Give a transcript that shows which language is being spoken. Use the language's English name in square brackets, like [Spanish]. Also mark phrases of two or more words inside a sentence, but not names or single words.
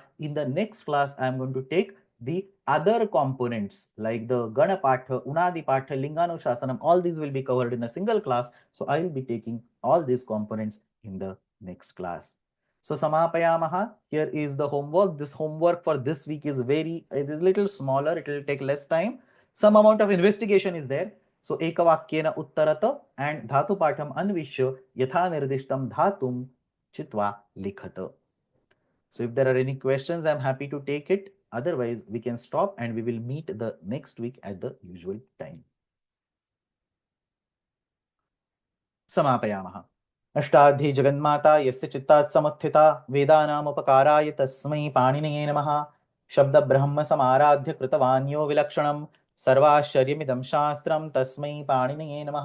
[English] In the next class, I am going to take the other components like the Gana Patha, Unadi Patha, Linganushasana. All these will be covered in a single class. So I will be taking all these components in the next class. So Samapayamaha, here is the homework. This homework for this week is it is a little smaller. It will take less time. Some amount of investigation is there. [Sanskrit] So एकवाक्येन उत्तरत and धातुपाठम् अन्विष्य यथा निर्दिष्टम् धातुं चित्वा लिखत. [English] So if there are any questions, I'm happy to take it. Otherwise, we can stop and we will meet the next week at the usual time. [Sanskrit] Samapayamaha. अष्टाध्यायी जगन्माता यस्य चित्तात् समुत्थिता वेदानामुपकाराय तस्मै पाणिनये नमः. शब्द ब्रह्म समाराध्य कृतवान् यो विलक्षणं सर्वाश्चर्यमिदं शास्त्रं तस्मै पाणिनये नमः.